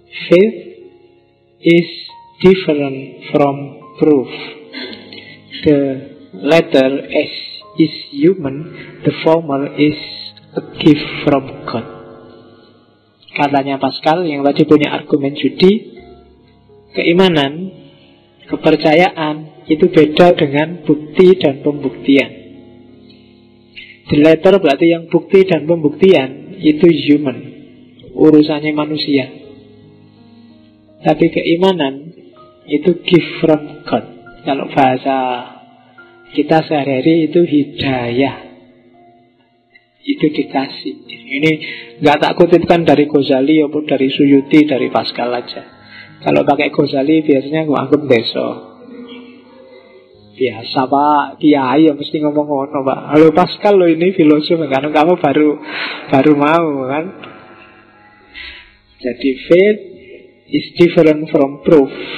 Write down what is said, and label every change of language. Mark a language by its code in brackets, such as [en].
[en] Faith is different from proof. The latter is human, the former is a gift from God. [id] Katanya Pascal yang tadi punya argumen judi, keimanan, kepercayaan itu beda dengan bukti dan pembuktian. [en] The latter [id] berarti yang bukti dan pembuktian itu human, urusannya manusia. Tapi keimanan itu [en] gift from God. [id] Kalau bahasa kita sehari-hari itu hidayah. Itu dikasih. Ini nggak tak kutipkan dari Ghazali maupun dari Suyuti, dari Pascal aja. Kalau pakai Ghazali biasanya aku anggap deso. Biasa Pak, kiai ya mesti ngomong-ngomong Pak. Halo Pascal lo ini filosof kan, kamu baru mau kan. Jadi [en] faith is different from proof.